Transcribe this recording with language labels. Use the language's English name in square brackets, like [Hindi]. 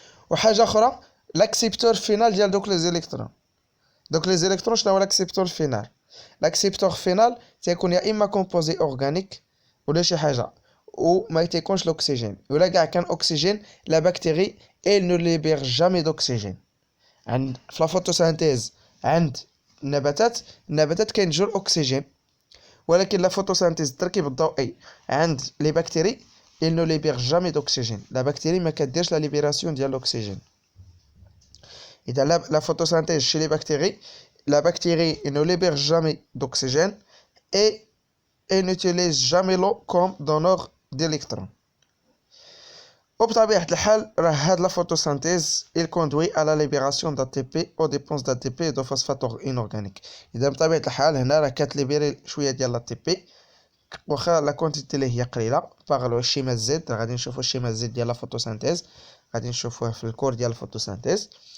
[Arabic] وحاجه اخرى لاكسيبتور فينال ديال دوك لي زيليكترون. دوك لي زيليكترون شنو هو لاكسيبتور فينال؟ لاكسيبتور فينال تيكون يا اما كومبوزي اورغانيك ولا شي حاجه وما تيكونش الاكسجين، ولا كاع كان اكسجين لا بكتيري [French] elle ne libère jamais d'oxygène. [Arabic] عند في لا فوتوسينثيز عند النباتات كينتجو الاكسجين، ولكن لا فوتوسينثيز التركيب الضوئي عند لي بكتيري [French] il ne libère jamais d'oxygène. [Arabic] لا بكتيري ما كديرش لا ليبيراسيون ديال الاكسجين. [French] اذا لا photosynthèse chez les bactéries, la bactérie ne libère jamais d'oxygène et n'utilise jamais l'eau comme donneur d'électrons. [Arabic] وبطبيعة الحال راه هاد [French] لا photosynthèse il conduit à la libération d'ATP aux dépenses d'ATP et de phosphate inorganique. [Arabic] اذا بطبيعة الحال هنا راه كتليبيري شوية ديال l'ATP واخا لا كونتيتي اللي هي قليله باغ الشيما زد. غادي نشوفوا الشيما زد ديال لا فوتوسينثيز، غادي نشوفوه في الكور ديال الفوتوسينثيز.